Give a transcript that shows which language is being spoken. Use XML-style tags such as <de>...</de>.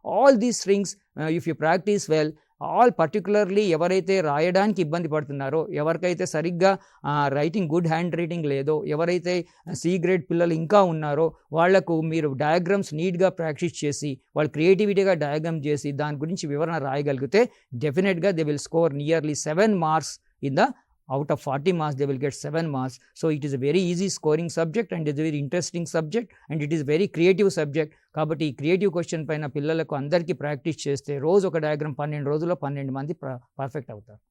<en>all these things if you practise well,</en> <te>all particularly ఎవరైతే రాయడానికి ఇబ్బంది పడుతున్నారో, ఎవరికైతే సరిగ్గా రైటింగ్ గుడ్ హ్యాండ్ రైటింగ్ లేదో, ఎవరైతే సి గ్రేడ్ పిల్లలు ఇంకా ఉన్నారో వాళ్లకు మీరు డయాగ్రామ్స్ నీట్గా ప్రాక్టీస్ చేసి వాళ్ళు క్రియేటివిటీగా డయాగ్రామ్ చేసి దాని గురించి వివరణ రాయగలిగితే డెఫినెట్గా</te> <en>They will score nearly 7 marks in the out of 40 marks they will get 7 marks. So it is a very easy scoring subject and it is a very interesting subject and it is very creative subject.</en> <te>కాబట్టి ఈ creative question పైన పిల్లలకు అందరికీ practice చేస్తే రోజు ఒక diagram 12 రోజుల్లో 12 మంది పర్ఫెక్ట్ అవుతారు.</te>